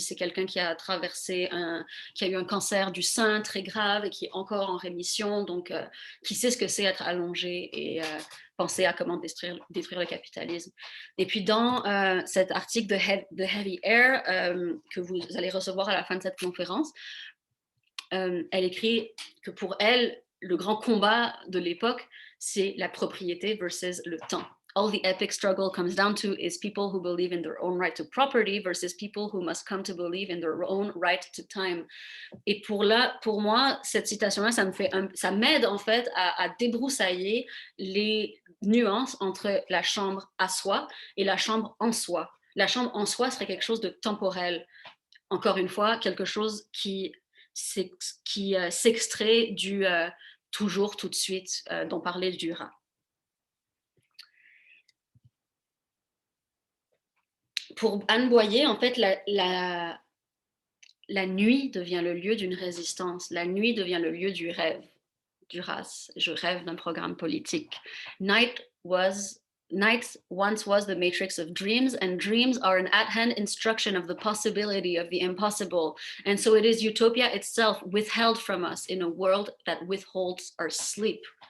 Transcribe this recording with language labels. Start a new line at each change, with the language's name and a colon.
French: C'est quelqu'un qui a qui a eu un cancer du sein très grave et qui est encore en rémission, donc qui sait ce que c'est être allongé et penser à comment détruire le capitalisme. Et puis dans cet article de Heavy Air que vous allez recevoir à la fin de cette conférence, elle écrit que pour elle, le grand combat de l'époque, c'est la propriété versus le temps.
English: All the epic struggle comes down to is people who believe in their own right to property versus people who must come to believe in their own right to time.
French: Et pour moi, cette citation-là, ça m'aide en fait à débroussailler les nuances entre la chambre à soi et la chambre en soi. La chambre en soi serait quelque chose de temporel. Encore une fois, quelque chose qui s'extrait du toujours, tout de suite, dont parlait Duras. Pour Anne Boyer, en fait, la nuit devient le lieu d'une résistance. La nuit devient le lieu du rêve. Duras, je rêve d'un programme politique.
English: Night once was the matrix of dreams, and dreams are an at-hand instruction of the possibility of the impossible. And so it is utopia itself withheld from us in a world that withholds our sleep.